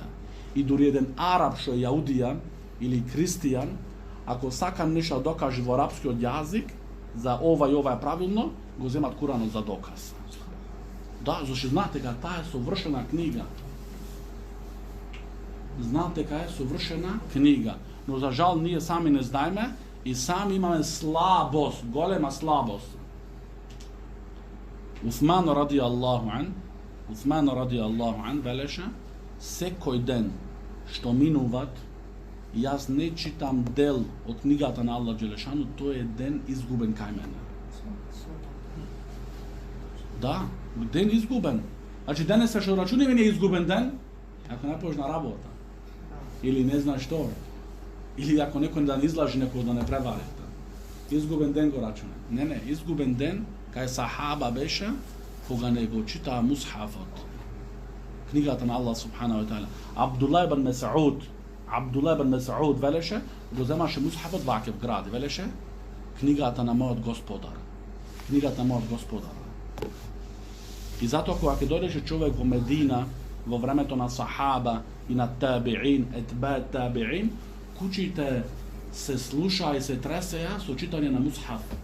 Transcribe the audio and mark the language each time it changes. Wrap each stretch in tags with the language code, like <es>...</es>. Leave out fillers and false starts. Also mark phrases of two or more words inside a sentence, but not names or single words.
<mk>И дури еден араб што е јаудијан или христијан, ако сака нешто докаже во арапскиот јазик, за ова и ова е правилно, го земат Куранот за доказ. Да, зашто знаате дека таа е совршена книга. Знаате дека е совршена книга. Но за жал ние сами не знаеме и сами имаме слабост, голема слабост. Усман</mk> <ar>رضي الله عن</ar> <mk>велеше, секој ден што минуват, јас не читам дел од книгата на</mk> <ar>الله جل شأنه,</ar> <mk>тој е ден изгубен кај мене. Да, ден изгубен. Значи денес што рачуниме не изгубен ден, ако не појдеш на работа. Или не знаеш што. Или ако некој да не излажи некој да не превари. Изгубен ден го рачуне. Не, изгубен ден кај сахаба беше кога не го читаа мусхафот. Книгата на</mk> <ar>الله سبحانه وتعالى.</ar> <mk>Абдулла ибн Месауд велеше, го земаше мусхафот ваке в гради, велеше книгата на мојот Господар. Книгата на мојот Господар. И затоа кога ќе дојдеше човек во Медина во времето на сахаба и на табиин,</mk> <ar>أتباع التابعين,</ar> <mk>куќите се слушаа и се тресеа со читање на мусхаф.</mk>